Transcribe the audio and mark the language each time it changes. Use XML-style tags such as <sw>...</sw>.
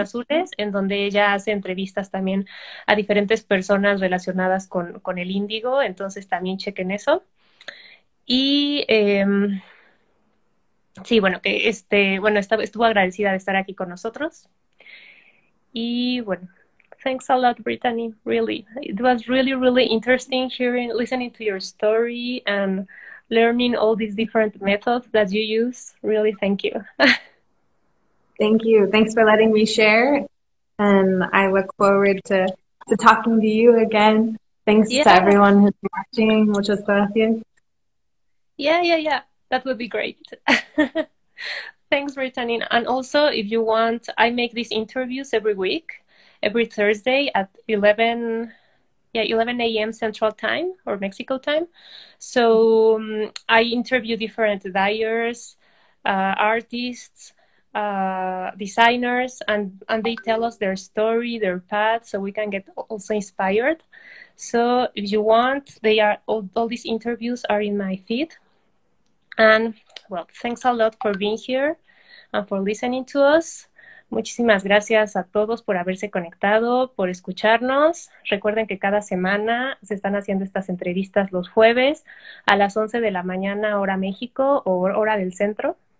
<es>azules, en donde ella hace entrevistas también a diferentes personas relacionadas con el índigo, entonces también chequen eso. Y sí, bueno, que estuvo agradecida de estar aquí con nosotros. Y bueno,</es> <en>thanks a lot, Brittany. Really, it was really interesting listening to your story and learning all these different methods that you use. Really, thank you. Thank you. Thanks for letting me share. And I look forward to talking to you again. Thanks to Yeah, everyone who's watching.</en> <es>Muchas gracias.</es> <en>yeah. That would be great. Thanks, Brittany. And also, if you want, I make these interviews every week, every Thursday at 11 a.m. Central Time or Mexico time. So I interview different dyers, artists, designers, and they tell us their story, their path, so we can get also inspired. So if you want, they are all these interviews are in my feed. And well, thanks a lot for being here and for listening to us.</en> <es>Muchísimas gracias a todos por haberse conectado, por escucharnos. Recuerden que cada semana se están haciendo estas entrevistas los jueves a las 11 de la mañana, hora México o hora del centro.</es>